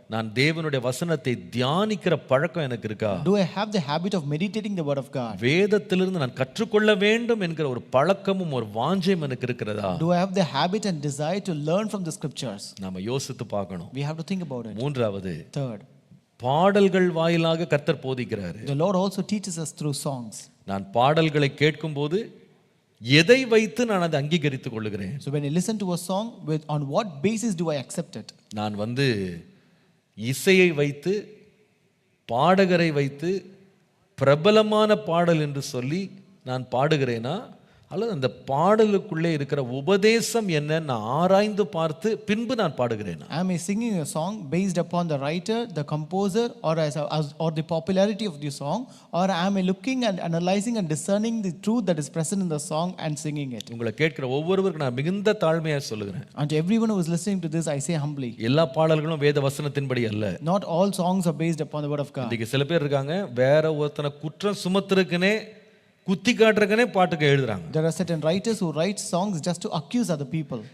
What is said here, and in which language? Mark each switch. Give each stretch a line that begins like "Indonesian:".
Tamil: நான் தேவனுடைய வசனத்தை தியானிக்கிற பழக்கம் எனக்கு இருக்கா?
English: Do I have the habit of meditating the word of God?
Tamil: வேதத்திலிருந்து நான் கற்றுக்கொள்ள வேண்டும் என்கிற ஒரு பழக்கமும் ஒரு வாஞ்சையும் எனக்கு இருக்கிறதா?
English: Do I have the habit and desire to learn from the scriptures?
Tamil: நாம யோசித்து பார்க்கணும்.
English: We have to think about it.
Tamil: மூன்றாவது
English: Third,
Tamil: பாடல்கள் வாயிலாக கர்த்தர் போதிக்கிறாரு.
English: the Lord also teaches us through songs.
Tamil: நான் பாடல்களை கேட்கும்போது எதை வைத்து நான் அதை அங்கீகரித்துக் கொள்ளுகிறேன்?
English: So when I listen to a song, on what basis do I accept it?
Tamil: நான் இசையை வைத்து பாடகரை வைத்து பிரபலமான பாடல் என்று சொல்லி நான் பாடுகிறேனா, அல்லது அந்த பாடலுக்குள்ளே இருக்கிற உபதேசம் என்ன நான் ஆராய்ந்து பார்த்து பின்பு நான் பாடுகிறேன்.
English: Am I singing a song based upon the writer, the composer, or or the popularity of the song, or am I looking and analyzing and discerning the truth that is present in the song and singing it?
Tamil: உங்களை கேட்கிற ஒவ்வொருவருக்கும் நான் மிகுந்த தாழ்மையாக சொல்லுகிறேன்.
English: And to everyone who is listening to this, I say humbly,
Tamil: எல்லா பாடல்களும் வேத வசனத்தின்படி அல்ல.
English: not all songs are based upon the word of God.
Tamil: இன்னைக்கு சில பேர் இருக்காங்க வேற ஒருத்தனை குற்றம் சுமத்துறதுக்குனே குத்தி காட்டுறதுக்குனே பாட்டுக்கு எழுதுறாங்க.
English: There are certain writers who write songs just to accuse other people.